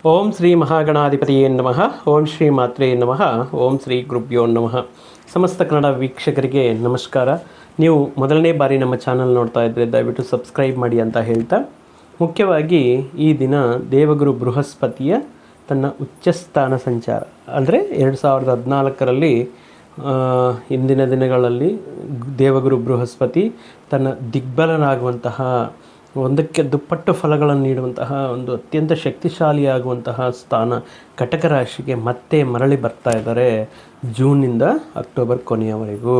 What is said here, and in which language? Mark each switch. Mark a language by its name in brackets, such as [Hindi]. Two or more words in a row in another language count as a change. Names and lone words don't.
[Sanskrit] ಓಂ ಶ್ರೀ ಮಹಾಗಣಾಧಿಪತಿಯೇ ನಮಃ. ಓಂ ಶ್ರೀ ಮಾತ್ರೇ ನಮಃ. ಓಂ ಶ್ರೀ ಗುರುಭ್ಯೋ ನಮಃ. [Kannada] ಸಮಸ್ತ ಕನ್ನಡ ವೀಕ್ಷಕರಿಗೆ ನಮಸ್ಕಾರ. ನೀವು ಮೊದಲನೇ ಬಾರಿ ನಮ್ಮ ಚಾನಲ್ ನೋಡ್ತಾ ಇದ್ದರೆ ದಯವಿಟ್ಟು ಸಬ್ಸ್ಕ್ರೈಬ್ ಮಾಡಿ ಅಂತ ಹೇಳ್ತಾ, ಮುಖ್ಯವಾಗಿ ಈ ದಿನ ದೇವಗುರು ಬೃಹಸ್ಪತಿಯ ತನ್ನ ಉಚ್ಚಸ್ಥಾನ ಸಂಚಾರ ಅಂದರೆ 2014ರಲ್ಲಿ ಇಂದಿನ ದಿನಗಳಲ್ಲಿ ದೇವಗುರು ಬೃಹಸ್ಪತಿ ತನ್ನ ದಿಗ್ಬಲನಾಗುವಂತಹ, ಒಂದಕ್ಕೆ ದುಪ್ಪಟ್ಟು ಫಲಗಳನ್ನು ನೀಡುವಂತಹ ಒಂದು ಅತ್ಯಂತ ಶಕ್ತಿಶಾಲಿಯಾಗುವಂತಹ ಸ್ಥಾನ ಕಟಕ ರಾಶಿಗೆ ಮತ್ತೆ ಮರಳಿ ಬರ್ತಾ ಇದ್ದಾರೆ ಜೂನಿಂದ ಅಕ್ಟೋಬರ್ ಕೊನೆಯವರೆಗೂ.